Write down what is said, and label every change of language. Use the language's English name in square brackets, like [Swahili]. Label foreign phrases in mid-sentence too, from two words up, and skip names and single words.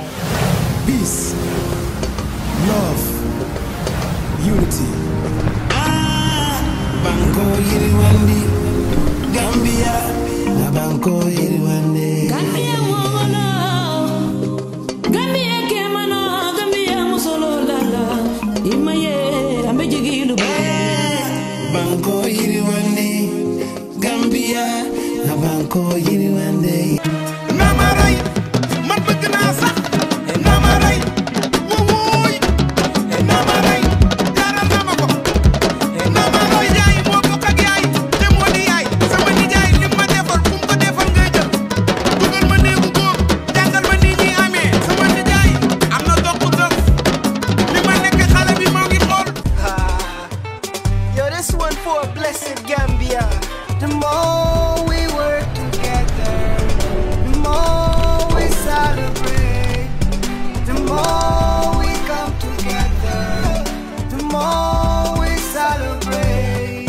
[English] Peace, love, unity. [Mandingo] Banko Yiriwandi, Gambia, Banko Yiriwandi. Gambia mwana, Gambia kemana, Gambia musolo lala, imaye ambejigilu ba. Banko Yiriwandi, Gambia, Banko Yiriwandi. [Wolof] Namaray, man bëgg naa sax Namaray, wuuy Namaray, jaral na ma ko Namaray yaay moo bokk ak yaay te moo di yaay sama nijaay li ma defal fu mu ko defal ngay jël dugal ma néegu góor jàngal ma nii ñi amee sama nijaay am na dox bu dox li ma nekk xale bi moo ngi xool [English] Yo, this one for a blessed Gambia. The more we work together, the more we celebrate. The more we come together, the more we celebrate.